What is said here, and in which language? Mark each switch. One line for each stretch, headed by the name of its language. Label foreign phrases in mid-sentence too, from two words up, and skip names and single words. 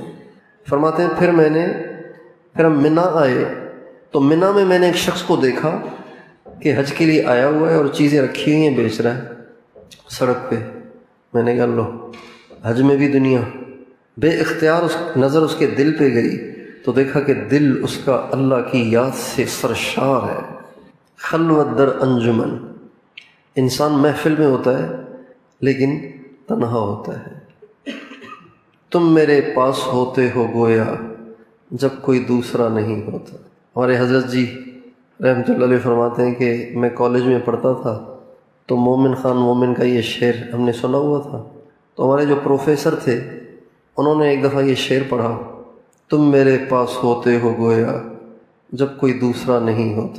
Urdu: فرماتے ہیں پھر ہم منا آئے تو منا میں نے ایک شخص کو دیکھا کہ حج کے لیے آیا ہوا ہے اور چیزیں رکھی ہوئی ہیں، بیچ رہا ہے سڑک پہ۔ میں نے کہا لو، حج میں بھی دنیا۔ بے اختیار نظر اس کے دل پہ گئی تو دیکھا کہ دل اس کا اللہ کی یاد سے سرشار ہے۔
Persian: خلوت در انجمن،
Urdu: انسان محفل میں ہوتا ہے لیکن تنہا ہوتا ہے۔ تم میرے پاس ہوتے ہو گویا جب کوئی دوسرا نہیں ہوتا۔ ہمارے حضرت جی رحمۃ اللہ علیہ فرماتے ہیں کہ میں کالج میں پڑھتا تھا تو مومن خان مومن کا یہ شعر ہم نے سنا ہوا تھا، تو ہمارے جو پروفیسر تھے انہوں نے ایک دفعہ یہ شعر پڑھا، تم میرے پاس ہوتے ہو گویا جب کوئی دوسرا نہیں ہوتا۔